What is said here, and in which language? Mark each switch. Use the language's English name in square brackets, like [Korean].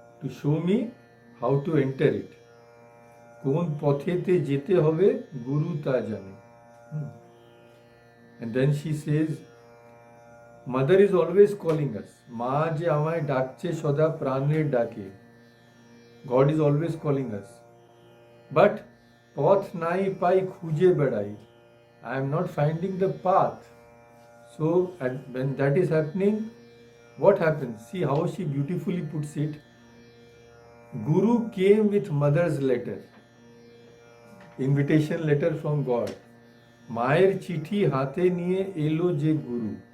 [English] to show me how to enter it. [Bangla] কোন পথেতে যেতে হবে গুরু তা জানে। [English] And then she says, Mother is always calling us. [Bangla] মা যে আমায় ডাকছে সদা প্রাণের ডাকে। [English] God is always calling us. But [Bangla] পথ নাই পাই খুঁজে বেড়াই। [English] I am not finding the path. So when that is happening, what happens? See how she beautifully puts it. Guru came with mother's letter. Invitation letter from God. [Bangla] মায়ের চিঠি হাতে নিয়ে এলো যে গুরু।